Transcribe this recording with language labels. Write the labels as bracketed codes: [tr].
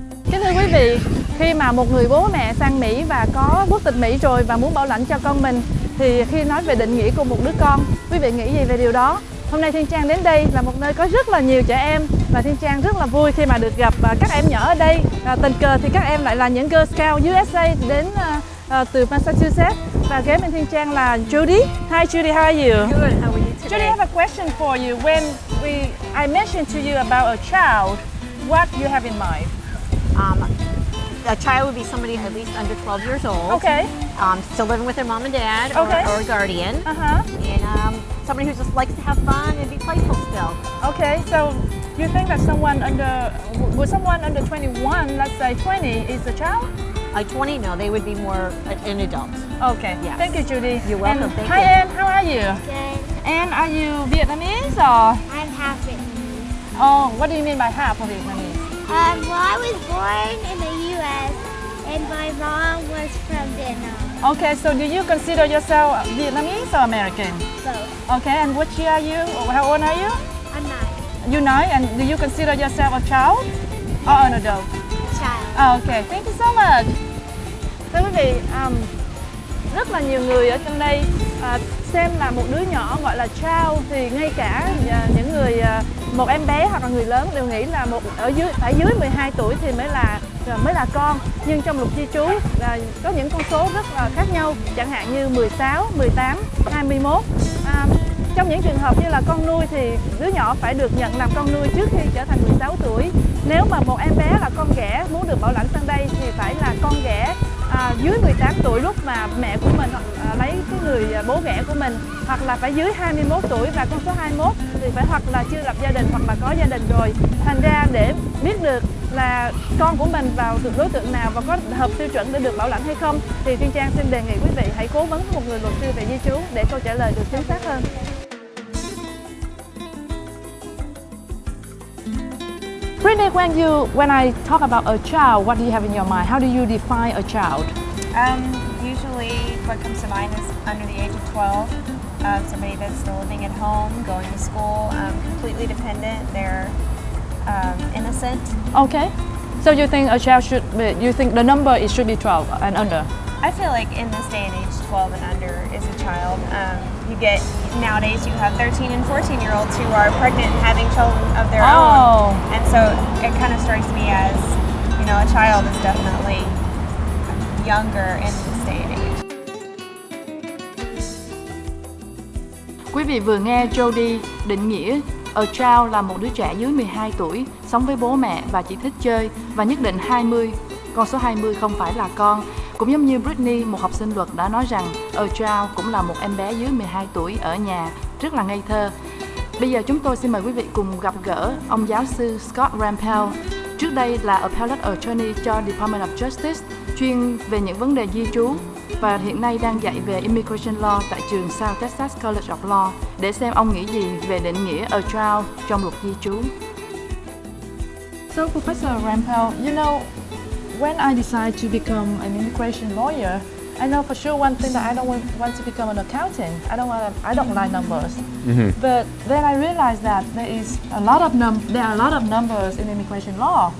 [vi] Kính thưa quý vị, khi mà một người bố mẹ sang Mỹ và có quốc tịch Mỹ rồi và muốn bảo lãnh cho con mình, thì khi nói về định nghĩa của một đứa con, quý vị nghĩ gì về điều đó? Hôm nay Thiên Trang đến đây là một nơi có rất là nhiều trẻ em và Thiên Trang rất là vui khi mà được gặp các em nhỏ ở đây. Tình cờ thì các em lại là những Girl Scout USA đến từ Massachusetts. Và kế bên Thiên Trang là Judy. [en] Hi Judy, how are you? Good, how are you today? Judy, I have a question for you. When I mentioned to you about a child, what you have in mind? A child would be somebody at least under 12 years old. Okay. Still living with their mom and dad Okay. or a guardian. Uh-huh. And somebody who just likes to have fun and be playful still. Okay, so you think that someone under 21, let's say 20, is a child? 20, no, they would be more an adult. Okay, Yes. Thank you, Judy. You're welcome, And thank hi, you. Anne, how are you? Good. Anne, are you Vietnamese or? I'm half Vietnamese. Oh, what do you mean by half of Vietnamese? Well, I was born in the U.S. and my mom was from Vietnam. Okay, so do you consider yourself Vietnamese or American? Both. Okay, and which year are you? Or how old are you? I'm not You know, and do you consider yourself a child or an adult? a child. Oh, okay, thank you so much. [vi] Thưa quý vị, rất là nhiều người ở trong đây xem là một đứa nhỏ gọi là child, thì ngay cả những người một em bé hoặc là người lớn đều nghĩ là phải dưới 12 tuổi thì mới là con. Nhưng trong luật di trú có những con số rất là khác nhau, chẳng hạn như 16, 18, 21. Trong những trường hợp như là con nuôi thì đứa nhỏ phải được nhận làm con nuôi trước khi trở thành 16 tuổi. Nếu mà một em bé là con ghẻ muốn được bảo lãnh sang đây thì phải là con ghẻ dưới 18 tuổi lúc mà mẹ của mình lấy cái người bố ghẻ của mình, hoặc là phải dưới 21 tuổi, và con số 21 thì phải hoặc là chưa lập gia đình hoặc là có gia đình rồi. Thành ra để biết được là con của mình vào đối tượng nào và có hợp tiêu chuẩn để được bảo lãnh hay không, thì Thiên Trang xin đề nghị quý vị hãy cố vấn một người luật sư về di trú để câu trả lời được chính xác hơn. [en] Brittany, when I talk about a child, what do you have in your mind? How do you define a child? Usually what comes to mind is under the age of 12, somebody that's still living at home, going to school, completely dependent, they're innocent. Okay. So you think a child you think the number should be 12 and under? I feel like in this day and age, 12 and under is a child. Nowadays you have 13 and 14-year-olds who are pregnant and having children of their own. And so it kind of strikes me as, a child is definitely younger in this day and age. [vi] Quý vị vừa nghe Jody định nghĩa a child là một đứa trẻ dưới 12 tuổi, sống với bố mẹ và chỉ thích chơi, và nhất định 20, con số 20 không phải là con. Cũng giống như Brittany, một học sinh luật đã nói rằng a child cũng là một em bé dưới 12 tuổi ở nhà, rất là ngây thơ. Bây giờ chúng tôi xin mời quý vị cùng gặp gỡ ông giáo sư Scott Rampell. Trước đây là Appellate Attorney cho Department of Justice, chuyên về những vấn đề di trú, và hiện nay đang dạy về Immigration Law tại trường South Texas College of Law, để xem ông nghĩ gì về định nghĩa a child trong luật di trú. [en] So Professor Rampell, when I decide to become an immigration lawyer, I know for sure one thing that I don't want to become an accountant. I don't like numbers. Mm-hmm. But then I realized that there are a lot of numbers in immigration law.